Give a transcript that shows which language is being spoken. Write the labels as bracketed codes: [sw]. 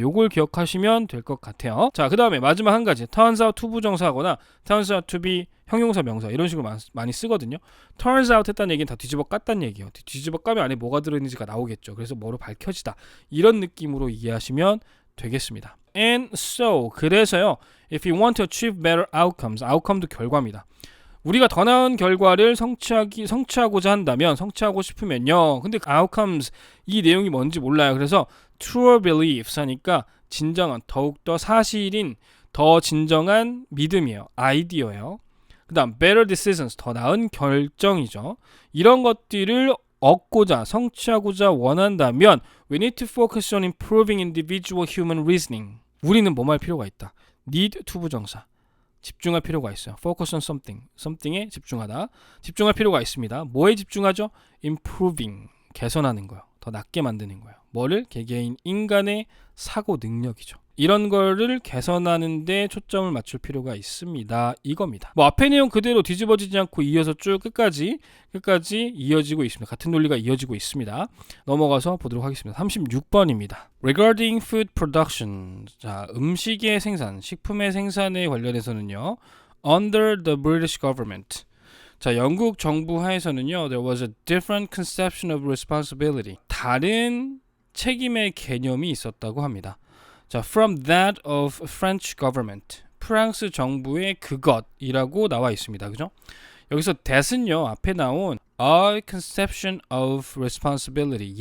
[ko] 요걸 기억하시면 될 것 같아요. 자, 그 다음에 마지막 한 가지. [en] turns out to [ko] 부정사하거나 [en] turns out to be [ko] 형용사 명사 이런 식으로 많이 쓰거든요. [en] turns out [ko] 했다는 얘기는 다 뒤집어 깠다는 얘기예요. 뒤집어 까면 안에 뭐가 들어있는지가 나오겠죠. 그래서 뭐로 밝혀지다. 이런 느낌으로 이해하시면 되겠습니다. [en] And so [ko] 그래서요. [en] If you want to achieve better outcomes, outcome도 [ko] 결과입니다. 우리가 더 나은 결과를 성취하고자 한다면, 성취하고 싶으면요. 근데 outcomes 이 내용이 뭔지 몰라요. 그래서 [en] truer beliefs [ko] 하니까 진정한, 더욱더 사실인, 더 진정한 믿음이에요. 아이디어예요. 그 다음 [en] better decisions, [ko] 더 나은 결정이죠. 이런 것들을 얻고자, 성취하고자 원한다면 [en] we need to focus on improving individual human reasoning. [ko] 우리는 뭐할 필요가 있다. [en] need to [ko] 부정사. 집중할 필요가 있어요. [en] focus on something. [ko] something에 집중하다. 집중할 필요가 있습니다. 뭐에 집중하죠? improving. 개선하는 거예요. 더 낫게 만드는 거예요. 뭐를? 개개인 인간의 사고 능력이죠. 이런 거를 개선하는 데 초점을 맞출 필요가 있습니다. 이겁니다. 뭐 앞에 내용 그대로 뒤집어지지 않고 이어서 쭉 끝까지 이어지고 있습니다. 같은 논리가 이어지고 있습니다. 넘어가서 보도록 하겠습니다. 36번입니다. [en] Regarding food production. [ko] 자, 음식의 생산, 식품의 생산에 관련해서는요. [en] Under the British government. [ko] 자, 영국 정부 하에서는요. [en] There was a different conception of responsibility. [ko] 다른 책임의 개념이 있었다고 합니다. [en] 자, from that of French government. [ko] 프랑스 정부의 그것이라고 나와 있습니다. 그죠? 여기서 that은요. 앞에 나온 [en] a conception of responsibility.